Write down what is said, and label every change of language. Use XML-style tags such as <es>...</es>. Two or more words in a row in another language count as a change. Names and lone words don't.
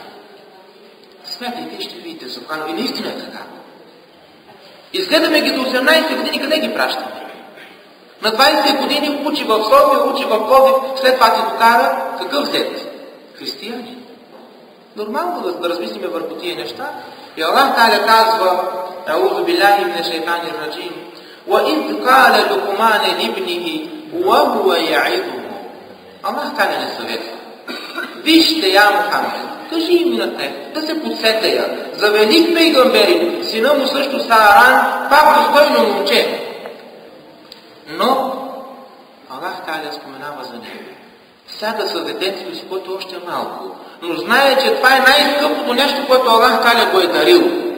<bg>Смятайте и ще видите, Субхано, и наистина е така. Изгледаме ги до 18 години, къде ги пращаме? На 20 години учи в София, учи в Пловдив, след това ти докара какъв зет? Християнин. Нормално да размислиме върху тия неща. И Аллах Та'аля казва,</bg> <ar>أعوذ بالله من الشيطان الرجيم, وَإِذْ قَالَ لُقْمَانَ لِابْنِهِ وَهُوَ يَعِظُهُ.</ar> <bg>Аллах Та'аля не съветва. Вижте, я Мухаммед, кажи им на те, да се подсетея. За велик пейгамберин, сина му също Сааран, пак достойно момче. Но Аллах Та'аля споменава за него. Сяда с детето си, което още е малко, но знае, че това е най-скъпото нещо, което Аллах Та'аля го е дарил.</bg>